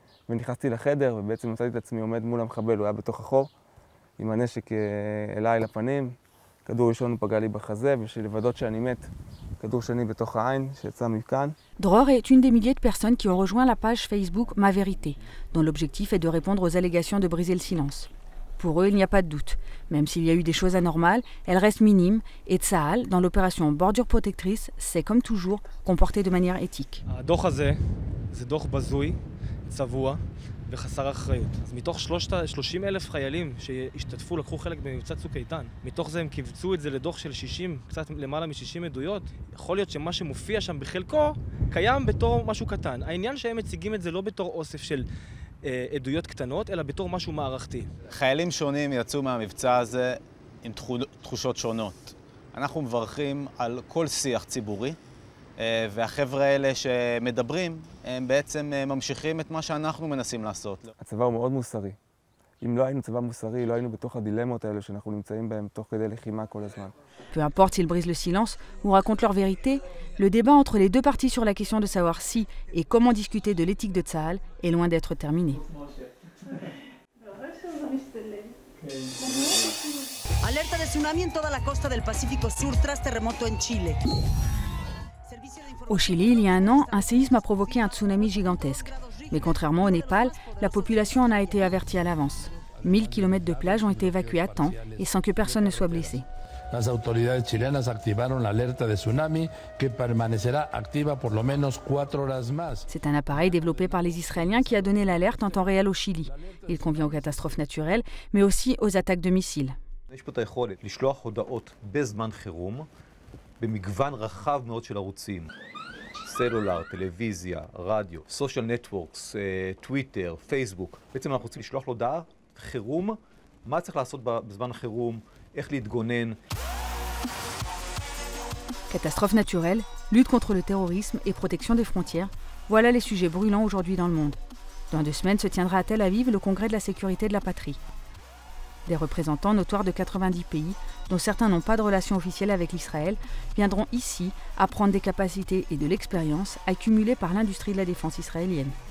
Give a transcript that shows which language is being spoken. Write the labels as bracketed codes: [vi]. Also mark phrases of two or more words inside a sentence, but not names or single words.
[he] ונכנסתי לחדר, ובעצם מצאתי את עצמי עומד מול המחבל, הוא היה בתוך החור, עם הנשק אליי לפנים, כדור ראשון הוא פגע לי בחזה, בשביל לוודאות שאני מת, כדור שני בתוך העין, שיצא מכאן. [fr] Dror est une des milliers de personnes qui ont rejoint la page Facebook Ma Vérité, dont l'objectif est de répondre aux allégations de briser le silence. Pour eux, il n'y a pas de doute. Même s'il y a eu des choses anormales, elles restent minimes et Tsahal, dans l'opération Bordure Protectrice, s'est comme toujours comporté de manière éthique. [he] הדוח הזה זה דוח בזוי, צבוע וחסר אחריות. אז מתוך 30,000 חיילים שהשתתפו, לקחו חלק במבצע צוק איתן, מתוך זה הם קיבצו את זה לדוח של 60, קצת למעלה מ-60 עדויות. יכול להיות שמה שמופיע שם בחלקו קיים בתור משהו קטן. העניין שהם מציגים את זה לא בתור אוסף של עדויות קטנות, אלא בתור משהו מערכתי. חיילים שונים יצאו מהמבצע הזה עם תחושות שונות. אנחנו מברכים על כל שיח ציבורי, והחבר'ה האלה שמדברים, הם בעצם ממשיכים את מה שאנחנו מנסים לעשות. הצבא הוא מאוד מוסרי. אם לא היינו צבא מוסרי, לא היינו בתוך הדילמות האלה שאנחנו נמצאים בהם תוך כדי לחימה כל הזמן. [fr] Peu importe s'ils brisent le silence ou racontent leur vérité, le débat entre les deux parties sur la question de savoir si et comment discuter de l'éthique de Tsahal est loin d'être terminé. [es] Alerta de tsunami en toda la costa del Pacífico Sur tras terremoto en Chile. [fr] Au Chili, il y a un an, un séisme a provoqué un tsunami gigantesque. Mais contrairement au Népal, la population en a été avertie à l'avance. 1000 km de plage ont été évacués à temps et sans que personne ne soit blessé. [es] Las autoridades chilenas activaron la alerta de tsunami que permanecerá activa por lo menos 4 horas más. [fr] C'est un appareil développé par les Israéliens qui a donné l'alerte en temps réel au Chili. Il convient aux catastrophes naturelles, mais aussi aux attaques de missiles. [he] יש פה את היכולת לשלוח הודעות בזמן חירום במגוון רחב מאוד של ערוצים. סלולר, טלוויזיה, רדיו, [en] social networks, [he] טוויטר, פייסבוק. בעצם אנחנו רוצים לשלוח לו הודעה חירום, מה צריך לעשות בזמן החירום, איך להתגונן. [fr] Catastrophes naturelles, lutte contre le terrorisme et protection des frontières, voilà les sujets brûlants aujourd'hui dans le monde. Dans 2 semaines se tiendra à Tel Aviv le congrès de la sécurité de la patrie. Des représentants notoires de 90 pays, dont certains n'ont pas de relation officielle avec l'Israël, viendront ici apprendre des capacités et de l'expérience accumulées par l'industrie de la défense israélienne.